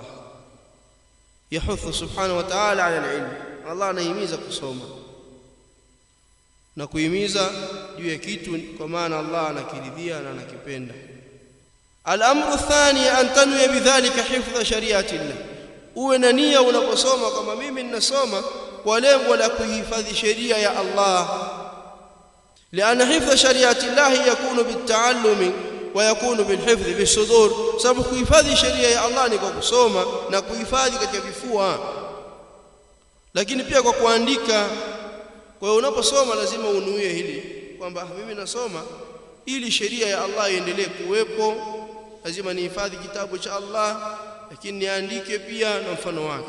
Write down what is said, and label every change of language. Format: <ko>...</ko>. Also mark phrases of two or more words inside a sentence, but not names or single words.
<ar>يحث سبحانه وتعالى على العلم,</ar> <sw>Allah anahimiza kusoma na kuhimiza juu ya kitu kwa maana Allah anakiridhia na anakipenda.</sw> <ar>الأمر الثاني أن تنوي بذلك حفظ شريعة الله,</ar> <sw>uwe na nia unaposoma kama mimi ninasoma kwa lengo la kuhifadhi sheria ya Allah.</sw> <ar>لأن حفظ شريعة الله يكون بالتعلم ويكون بالحفظ بالصدور.</ar> <sw>sababu kuhifadhi sheria ya Allah ni kwa kusoma na kuhifadhi katika vifua, lakini pia kwa kuandika. Kwa hiyo unaposoma lazima unuie hili kwamba mimi nasoma ili sheria ya Allah iendelee kuwepo, lazima nihifadhi kitabu cha Allah, lakini niandike pia na mfano wake.</sw>